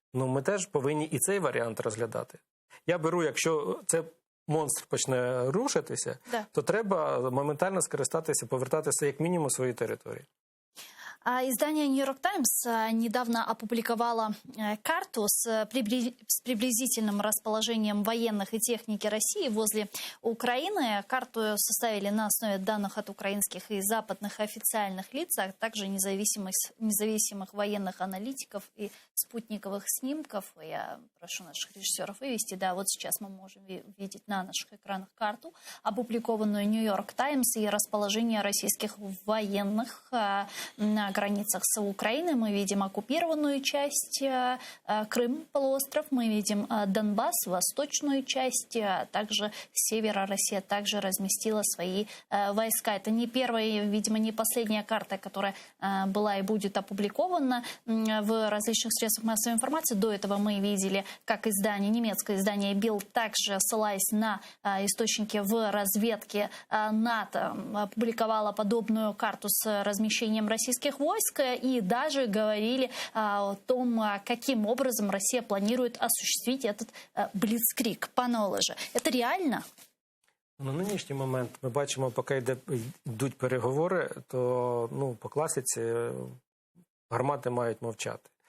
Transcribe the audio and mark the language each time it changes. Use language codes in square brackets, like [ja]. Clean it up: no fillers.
[uk] Ми теж повинні і цей варіант розглядати. Я беру, якщо це монстр почне рушитися, то треба моментально скористатися, повертатися як мінімум у свої території. [ru] Издание New York Times недавно опубликовало карту с приблизительным расположением военных и техники России возле Украины. Карту составили на основе данных от украинских и западных официальных лиц, а также независимых военных аналитиков и спутниковых снимков. Я прошу наших режиссеров вывести. Вот сейчас мы можем видеть на наших экранах карту, опубликованную New York Times, и расположение российских военных, на границах с Украиной. Мы видим оккупированную часть, Крым, полуостров, мы видим Донбасс, восточную часть, также с севера Россия также разместила свои войска. Это не первая, видимо, не последняя карта, которая была и будет опубликована в различных средствах массовой информации. До этого мы видели, как немецкое издание Bild, также ссылаясь на источники в разведке НАТО, опубликовала подобную карту с размещением российских войск и даже говорили о том, каким образом Россия планирует осуществить этот бліцкриг. [uk] Пане Олеже, це реально? На нинішній момент ми бачимо, поки йдуть переговори, то по класиці гармати мають мовчати.